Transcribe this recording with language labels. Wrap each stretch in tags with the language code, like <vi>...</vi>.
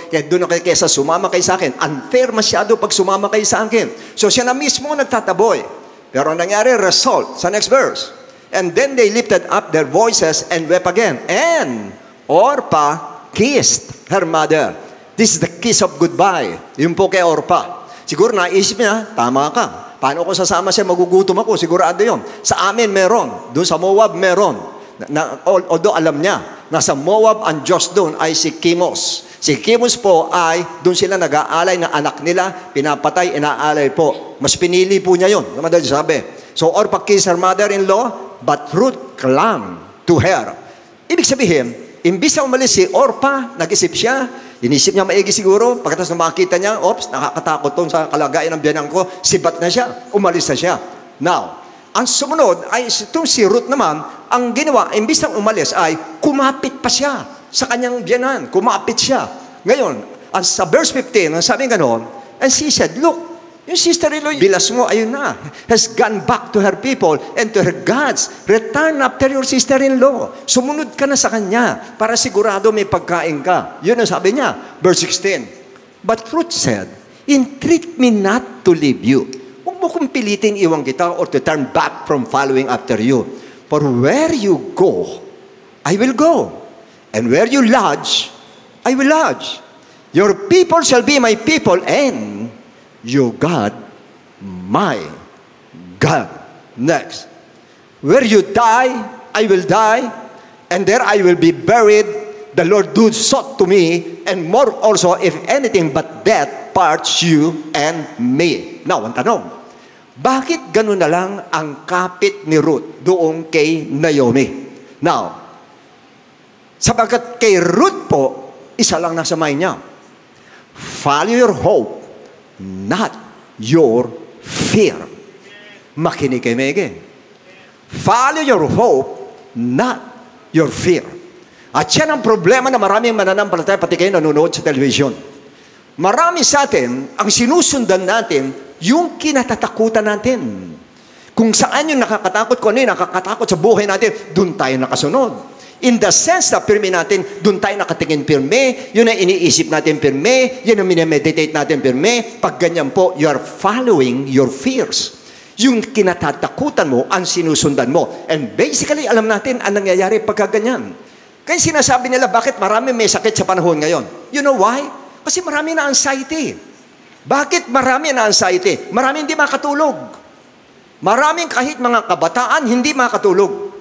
<tl>Kaya doon na kayo kaysa sumama kayo sa akin. Unfair masyado pag sumama kayo sa akin. So siya na mismo nagtataboy. Pero ang nangyari, result, sa next verse.</tl> <en>And then they lifted up their voices and wept again. And Orpah kissed her mother. This is the kiss of goodbye.</en> <tl>Yung po kay Orpah. Siguro naisip niya, tama ka. Paano ko sasama siya, magugutom ako? Sigurado yun. Sa amin meron. Doon sa Moab meron. Although alam niya, nasa Moab ang Diyos doon ay si Chemos. Si Chemos po ay doon sila nag-aalay na anak nila, pinapatay, inaalay po. Mas pinili po niya yun. Naman sabi.</tl> <en>So Orpah kissed her mother-in-law, but Ruth clung to her.</en> <tl>Ibig sabihin, imbis na umalis si Orpah, nag-isip siya, inisip niya maigi siguro, pagkatapos na makita niya, oops, nakakatakot tong sa kalagayan ng biyanang ko, sibat na siya, umalis na siya. Now, ang sumunod ay itong si Ruth naman, ang ginawa, imbis na umalis ay kumapit pa siya sa kanyang biyanan, kumapit siya. Ngayon, sa verse 15, ang sabi gano'n,</tl> <en>and she said, look,</en> <tl>yung</tl> <en>sister-in-law,</en> <tl>bilas mo, ayun na,</tl> <en>has gone back to her people and to her gods. Return after your sister-in-law.</en> <tl>Sumunod ka na sa kanya para sigurado may pagkain ka. Yun ang sabi niya. Verse 16.</tl> <en>But Ruth said, entreat me not to leave you.</en> <tl>Huwag mo kong pilitin iwan kita</tl> <en>or to turn back from following after you. For where you go, I will go. And where you lodge, I will lodge. Your people shall be my people and your God, my God. Next. Where you die, I will die, and there I will be buried. The Lord do sought to me, and more also, if anything but death parts you and me.</en> <tl>Now, ang tanong, bakit ganun na lang ang kapit ni Ruth doon kay Naomi? Now, sapagkat kay Ruth po, isa lang nasa mind niya.</tl> <en>Follow your hope, not your fear.</en> <tl>Makinig kayo, Mege.</tl> <en>Follow your hope, not your fear.</en> <tl>At yan ang problema na maraming mananampalataya, pati kayo nanonood sa television. Marami sa atin, ang sinusundan natin, yung kinatatakutan natin. Kung saan yung nakakatakot, kung ano yung nakakatakot sa buhay natin, doon tayo nakasunod.</tl> <en>In the sense</en> <tl>na pirmi natin, doon tayo nakatingin pirmi, yun ang iniisip natin pirmi, yun ang minameditate natin pirmi. Pag ganyan po,</tl> <en>you are following your fears.</en> <tl>Yung kinatatakutan mo, ang sinusundan mo.</tl> <en>And basically,</en> <tl>alam natin ang nangyayari pagka ganyan. Kaya sinasabi nila, bakit marami may sakit sa panahon ngayon?</tl> <en>You know why?</en> <tl>Kasi marami na anxiety. Bakit marami na anxiety? Marami hindi makatulog. Maraming kahit mga kabataan, hindi makatulog.</tl>